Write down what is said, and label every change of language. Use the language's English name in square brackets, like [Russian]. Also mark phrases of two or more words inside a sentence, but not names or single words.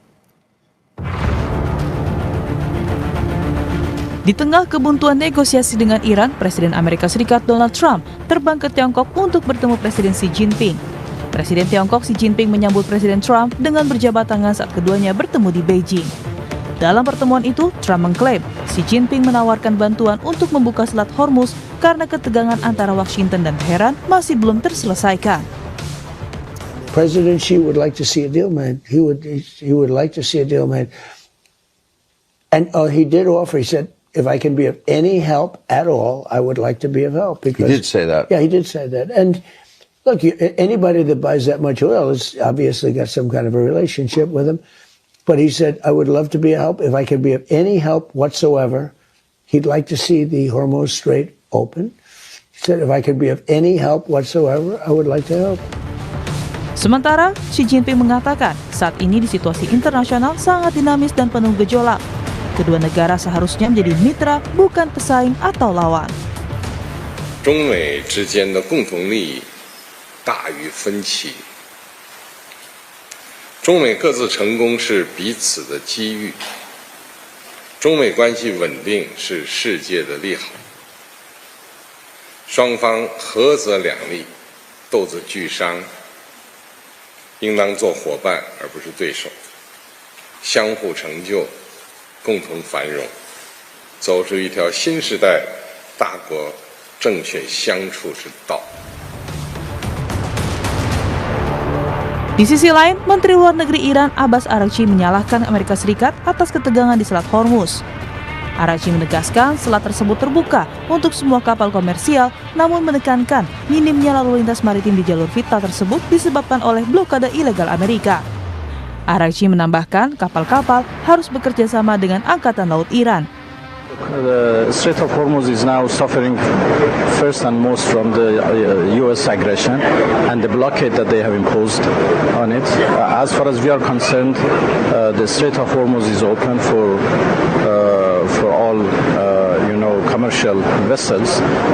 [Indonesian] Di tengah kebuntuan negosiasi dengan Iran, Presiden Amerika Serikat Donald Trump terbang ke Tiongkok untuk bertemu Presiden Xi Jinping. Presiden Tiongkok Xi Jinping menyambut Presiden Trump dengan berjabat tangan saat keduanya bertemu di Beijing. Dalam pertemuan itu, Trump mengklaim Xi Jinping menawarkan bantuan untuk membuka Selat Hormuz karena ketegangan antara Washington dan Teheran masih belum terselesaikan. [English] President Xi would like to see a deal made. He would like to see a deal made. And he did offer. He said, if I can be of any help at all, I would like to be of help. Because, he did say that. Yeah, he did say that. And look, anybody that buys that much oil has obviously got some kind of a relationship with him. But he said, I would love to be a help. If I could be of any help whatsoever, he'd like to see the Hormuz Strait open. He said, if I could be of any help whatsoever, I would like to help. [Indonesian] Sementara, Xi Jinping mengatakan saat ini di situasi internasional sangat dinamis dan penuh gejolak. Kedua negara seharusnya menjadi mitra, bukan pesaing atau lawan. [Chinese] 中美之间的共同利益大于分歧，中美各自成功是彼此的机遇，中美关系稳定是世界的利好，双方合则两利，斗则俱伤，应当做伙伴而不是对手，相互成就，共同繁荣，走出一条新时代大国正确相处之道。 [Indonesian] Di sisi lain, Menteri Luar Negeri Iran Abbas Araghchi menyalahkan Amerika Serikat atas ketegangan di Selat Hormuz. Araghchi menegaskan selat tersebut terbuka untuk semua kapal komersial, namun menekankan minimnya lalu lintas maritim di jalur vital tersebut disebabkan oleh blokade ilegal Amerika. Araghchi menambahkan kapal-kapal harus bekerja sama dengan Angkatan Laut Iran. [English] The Strait of Hormuz is now suffering first and most from the U.S. aggression and the blockade that they have imposed on it. As far as we are concerned, the Strait of Hormuz is open for all, commercial vessels.